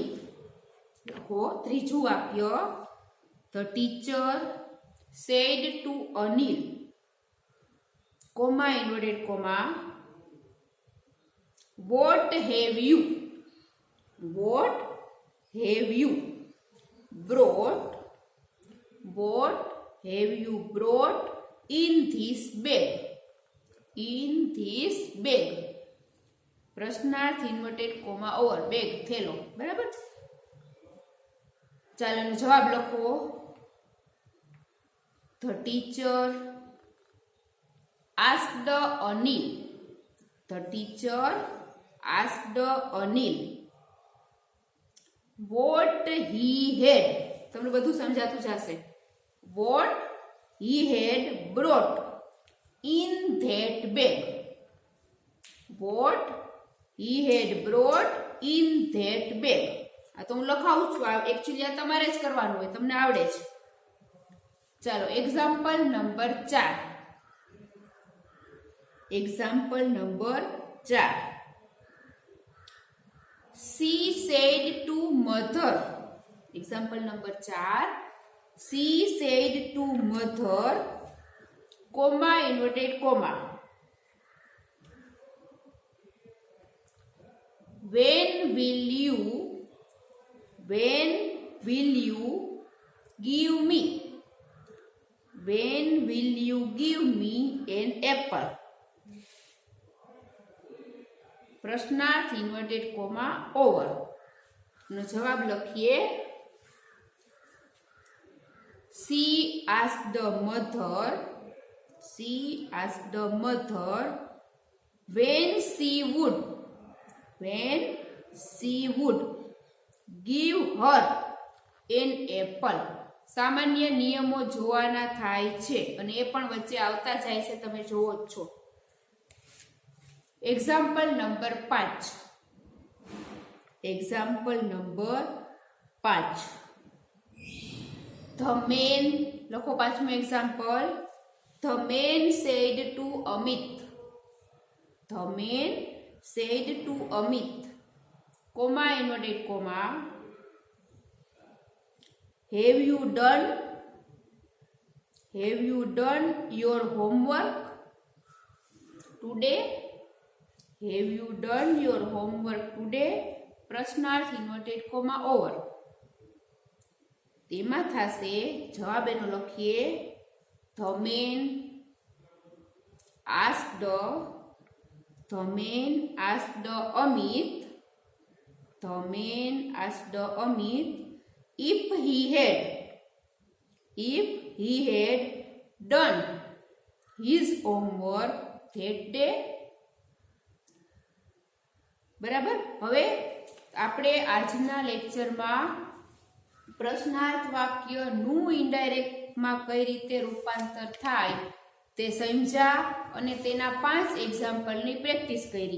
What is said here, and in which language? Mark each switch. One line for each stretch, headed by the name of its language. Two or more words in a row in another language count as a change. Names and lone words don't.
Gujarati: લખો ત્રીજું વાક્ય.
English: the teacher said to Anil comma inverted comma what have you. what have you brought. What have you brought in this bag? In this bag.
Gujarati: પ્રશ્નાર્થ
English: inverted comma over.
Gujarati: બેગ થેલો. બરાબર? ચાલો એનો જવાબ લખો.
English: The teacher asked Anil. The teacher asked Anil what he had,
Gujarati: તમને બધું સમજાતું જશે.
English: what he had brought in that bag. what he had brought in that bag.
Gujarati: આ તો હું લખાવું છું, એકચ્યુઅલી આ તમારે જ કરવાનું હોય, તમને આવડે છે.
English: ચાલો example number 4. example number 4. She said to mother. Example number 4. She said to mother, comma inverted comma, when will you give me? When will you give me an apple?
Gujarati: પ્રશ્નાર્થ
English: inverted comma over
Gujarati: નો જવાબ લખીએ.
English: She asked the mother when she would give her an apple.
Gujarati: સામાન્ય નિયમો જોવાના થાય છે અને એ પણ વચ્ચે આવતા જાય છે, તમે જોવો જ છો.
English: example number 5. example number 5. the man,
Gujarati: લખો પાંચમું એક્ઝામ્પલ.
English: the man said to Amit. the man said to Amit, comma inverted comma, have you done your homework today? Have you done your homework today?
Gujarati: પ્રશ્નાર્થ
English: inverted comma over.
Gujarati: તેમાં થશે જવાબ એનો લખીએ.
English: The man asked Amit if he had done his homework that day.
Gujarati: બરાબર. હવે આપણે આજના લેક્ચરમાં પ્રશ્નાર્થ વાક્યનું ઇનડાયરેક્ટમાં કઈ રીતે રૂપાંતર થાય તે સમજ્યા અને તેના 5 એક્ઝામ્પલની પ્રેક્ટિસ કરી.